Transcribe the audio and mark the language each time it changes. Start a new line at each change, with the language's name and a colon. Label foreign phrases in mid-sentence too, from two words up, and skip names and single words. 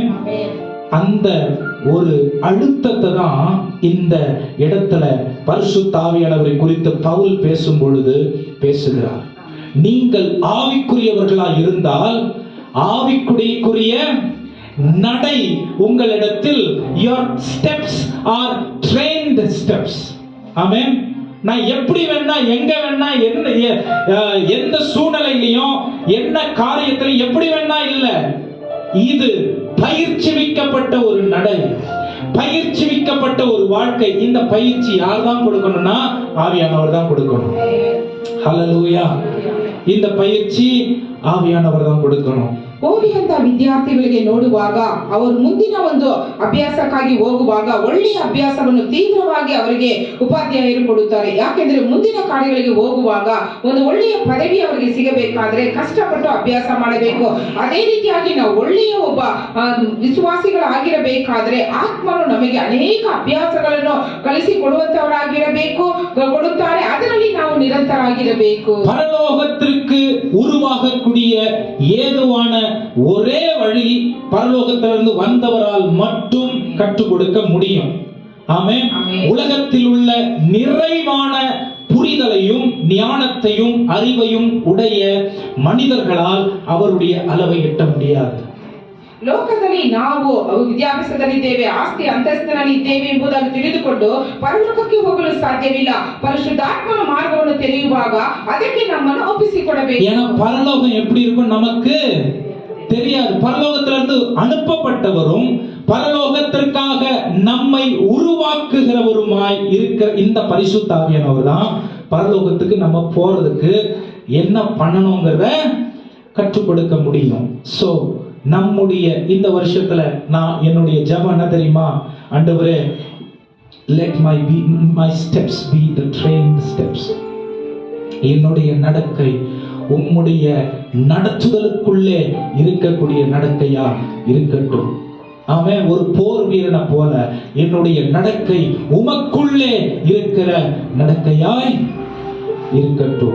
Tamil: அந்த ஒரு அழுத்தத்தை தான் இந்த இடத்துல பரிசுத்த ஆவியானவரை குறித்து பவுல் பேசும் பொழுது பேசுகிறார். நீங்கள் ஆவிக்குரியவர்களாய் இருந்தால் ஆவிக்குரிய நடை உங்களிடத்தில்,
English: your steps are trained steps.
Tamil: ஆமென். நான் எப்படி வேணா எங்க வேணா எந்த சூழ்நிலையிலையும் என்ன காரியத்திலையும் எப்படி வேணா இல்ல, இது பயிற்சிவிக்கப்பட்ட ஒரு நடை, பயிற்சிவிக்கப்பட்ட ஒரு வாழ்க்கை. இந்த பயிற்சி யார் தான் கொடுக்கணும்னா ஆவியானவர் தான் கொடுக்கணும். ஹல்லேலூயா. இந்த பயிற்சி
Kannada: ಆವಿಯಾನವರ ಕೊಡುತ್ತನು. ಓದಿದಂತ ವಿದ್ಯಾರ್ಥಿಗಳಿಗೆ ನೋಡುವಾಗ ಅವರು ಮುಂದಿನ ಒಂದು ಅಭ್ಯಾಸಕ್ಕಾಗಿ ಹೋಗುವಾಗ ಒಳ್ಳೆಯ ಅಭ್ಯಾಸವನ್ನು ತೀವ್ರವಾಗಿ ಅವರಿಗೆ ಉಪಾಧ್ಯಾಯರು ಕೊಡುತ್ತಾರೆ. ಯಾಕೆಂದ್ರೆ ಮುಂದಿನ ಕಾರ್ಯಗಳಿಗೆ ಹೋಗುವಾಗ ಒಂದು ಒಳ್ಳೆಯ ಪದವಿ ಅವರಿಗೆ ಸಿಗಬೇಕಾದ್ರೆ ಕಷ್ಟಪಟ್ಟು ಅಭ್ಯಾಸ ಮಾಡಬೇಕು. ಅದೇ ರೀತಿಯಾಗಿ ನಾವು ಒಳ್ಳೆಯ ಒಬ್ಬ ವಿಶ್ವಾಸಿಗಳಾಗಿರಬೇಕಾದ್ರೆ ಆತ್ಮನು ನಮಗೆ ಅನೇಕ ಅಭ್ಯಾಸಗಳನ್ನು ಕಲಿಸಿ ಕೊಡುತ್ತಾರೆ. ಅದರಲ್ಲಿ ನಾವು ನಿರಂತರಾಗಿರಬೇಕು.
Tamil: பரலோகத்திற்கு உருவாகக்கூடிய ஏதுவான ஒரே வழி பரலோகத்திலிருந்து வந்தவரால் மட்டும் கற்றுக் கொடுக்க முடியும். ஆமென். உலகத்தில் உள்ள நிறைவான புரிதலையும் ஞானத்தையும் அறிவையும் உடைய மனிதர்களால் அவருடைய அளவை எட்ட முடியாது.
Kannada: ಲೋಕದಲ್ಲಿ ನಾವು ವಿದ್ಯಾಭ್ಯಾಸದಲ್ಲಿದ್ದೇವೆ, ಆಸ್ತಿ ಅಂತಸ್ತಿನಲ್ಲಿ ಇದ್ದೇವೆ ಎಂಬುದನ್ನು ತಿಳಿದುಕೊಂಡು ಪರಲೋಕಕ್ಕೆ ಹೋಗಲು ಸಾಧ್ಯವಿಲ್ಲ. ಪರಿಶುದ್ಧಾತ್ಮನ ಮಾರ್ಗವನ್ನು ತೆರೆಯುವಾಗ ಅದಕ್ಕೆ ನಮ್ಮನ್ನು ಒಪ್ಪಿಸಿಕೊಡಬೇಕು.
Tamil: ஏன்னா பரலோகம் எப்படி இருக்கும் நமக்கு தெரியாது. பரலோகத்திலிருந்து அனுப்பப்பட்டவரும் பரலோகத்திற்காக நம்மை உருவாக்குகிறவருமாய் இருக்கிற இந்த பரிசுத்த ஆவியானவர் தான் பரலோகத்துக்கு நம்ம போறதுக்கு என்ன பண்ணணுங்கிறத கற்றுக் கொடுக்க முடியும். சோ நம்முடைய இந்த வருஷத்துல நான் என்னுடைய ஜெபம் என்ன தெரியுமா? ஆண்டவரே,
English: let my steps be the trained steps.
Tamil: என்னுடைய நடக்கை உம்முடைய நடத்துதலுக்குள்ளே இருக்கக்கூடிய நடக்கையா இருக்கட்டும். ஆமென். ஒரு போர் வீரனை போல என்னுடைய நடக்கை உமக்குள்ளே இருக்கிற நடக்கையாய் இருக்கட்டும்.